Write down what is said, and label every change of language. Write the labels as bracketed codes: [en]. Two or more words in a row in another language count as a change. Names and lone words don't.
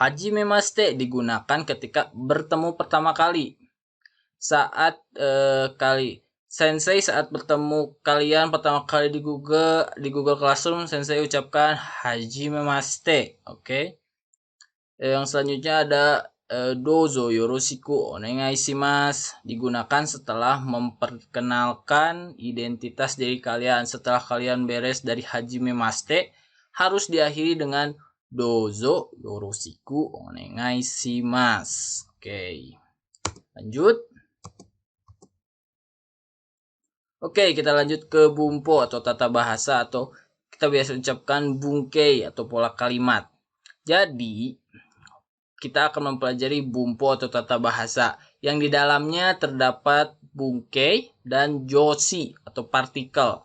[id] Hajimemashite digunakan ketika bertemu pertama kali. Saat Sensei saat bertemu kalian pertama kali di Google Classroom, Sensei ucapkan Hajimemashite. Oke. Yang selanjutnya ada [ja] どうぞよろしくお願いします, [id] digunakan setelah memperkenalkan identitas diri kalian. Setelah kalian beres dari hajimemashite, harus diakhiri dengan [ja] どうぞよろしくお願いします. [id] Oke. Lanjut. Oke, kita lanjut ke bumpo atau tata bahasa, atau kita biasa ucapkan bungkei atau pola kalimat. Jadi, kita akan mempelajari bumpo atau tata bahasa yang di dalamnya terdapat bungkei dan joshi atau partikel.